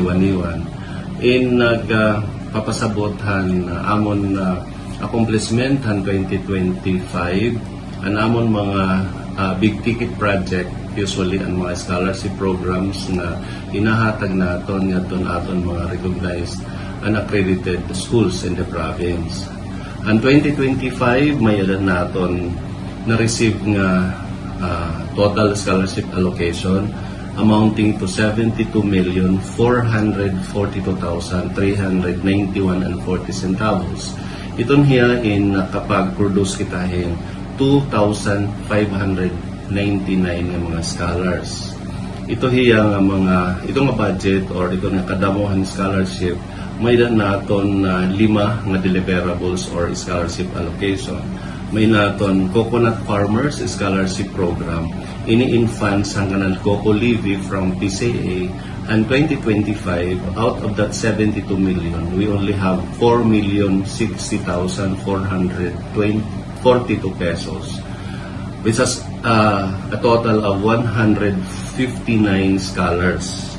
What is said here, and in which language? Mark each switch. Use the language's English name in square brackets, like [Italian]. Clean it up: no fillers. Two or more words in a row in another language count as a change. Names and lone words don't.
[Waray] Waniwan, nagpapasabot amon accomplishment 2025 an amon mga [English] big ticket project, [Waray] usually ang mga [English] scholarship programs [Waray] na inahatag naton aton mga [English] recognized and accredited schools [Waray] in the province. Ang 2025 may naton na-receive nga [English] total scholarship allocation amounting to [Waray] 72,442,391.40 centavos. Iton hiya kapag-produce kita 2,599 nga mga scholars. Ito hiya nga itong budget or ito nga kadamuhan scholarship may naton 5 nga deliverables or [English] scholarship allocation. [Waray] May naton Coconut Farmers Scholarship Program. Ini in funds hangganan [English] Coco Levy from PCA, and 2025 out of that 72 million, we only have 4,060,442 pesos, which is a total of 159 scholars.